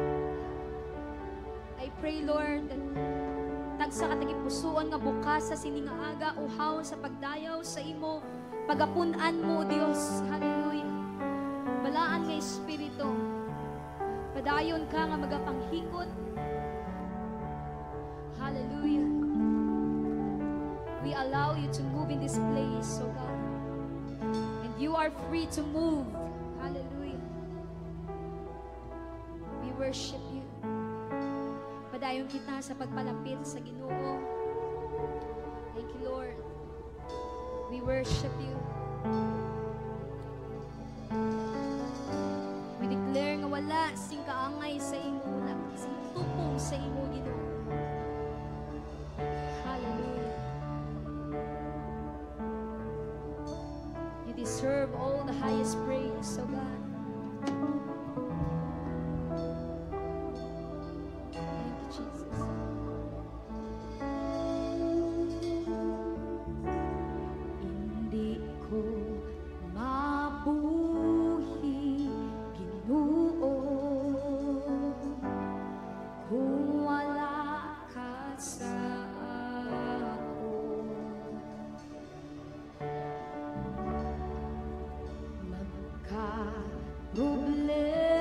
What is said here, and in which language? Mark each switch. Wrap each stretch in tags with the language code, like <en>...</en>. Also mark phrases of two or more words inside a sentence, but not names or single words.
<en>I pray Lord,</en> <hil>tagsa ka tagipusoon nga bukas sa sini nga aga uhaw sa pagdayaw sa imo, pagapunan mo Dios. Hallelujah. Balaan nga Espiritu, padayon ka nga magapanghikot. Hallelujah.</hil> <en>We allow you to move in this place, oh God. And you are free to move. Hallelujah. We worship you.</en> <hil>Padayon kita sa pagpalapit sa Ginoo.</hil> <en>Thank you, Lord. We worship you. We declare</en> <hil>nga wala sing kaangay sa imo, wala sing tupong sa imo Ginoo. Hallelujah.</hil> <en>You deserve all the highest praise, oh God. Thank you, Jesus.</en> <hil>Hindi ko mabuhi Ginoo kung wala ka sa ako. Magka-problema</hil>